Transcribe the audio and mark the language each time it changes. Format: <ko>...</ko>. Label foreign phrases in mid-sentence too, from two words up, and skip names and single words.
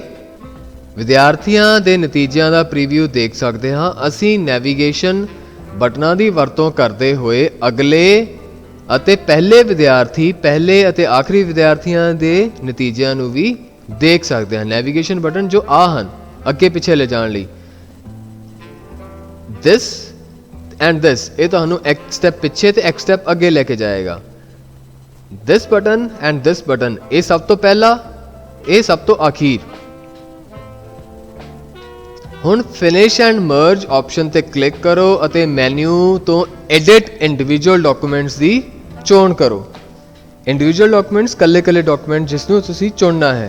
<pa>ਵਿਦਿਆਰਥੀਆਂ ਦੇ ਨਤੀਜਿਆਂ ਦਾ ਪ੍ਰੀਵਿਊ ਦੇਖ ਸਕਦੇ ਹਾਂ। ਅਸੀਂ</pa> <en>navigation buttons</en> <pa>ਦੀ ਵਰਤੋਂ ਕਰਦੇ ਹੋਏ ਅਗਲੇ ਅਤੇ ਪਹਿਲੇ ਅਤੇ ਆਖਰੀ ਵਿਦਿਆਰਥੀਆਂ ਦੇ ਨਤੀਜਿਆਂ ਨੂੰ ਵੀ ਦੇਖ ਸਕਦੇ ਹਾਂ।</pa> <en>navigation button</en> <pa>ਜੋ ਆ ਹਨ ਅੱਗੇ ਪਿੱਛੇ ਲੈ ਜਾਣ ਲਈ,</pa> <en>this and this,</en> <pa>ਇਹ ਤੁਹਾਨੂੰ ਇੱਕ ਸਟੈਪ ਪਿੱਛੇ ਤੇ ਇੱਕ ਸਟੈਪ ਅੱਗੇ ਲੈ ਕੇ ਜਾਏਗਾ।</pa> <en>this button and this button,</en> <pa>ਇਹ ਸਭ ਤੋਂ ਪਹਿਲਾ, ਇਹ ਸਭ ਤੋਂ ਅਖੀਰ। ਹੁਣ</pa> <en>Finish and Merge option</en> <pa>ਤੇ ਕਲਿੱਕ ਕਰੋ ਅਤੇ ਮੈਨੂ ਤੋਂ</pa> <en>Edit Individual Documents</en> <pa>ਦੀ ਚੋਣ ਕਰੋ।</pa> <en>individual documents</en> <pa>ਕੱਲੇ ਡਾਕੂਮੈਂਟ ਜਿਸ ਨੂੰ ਤੁਸੀਂ ਚੁਣਨਾ ਹੈ।</pa>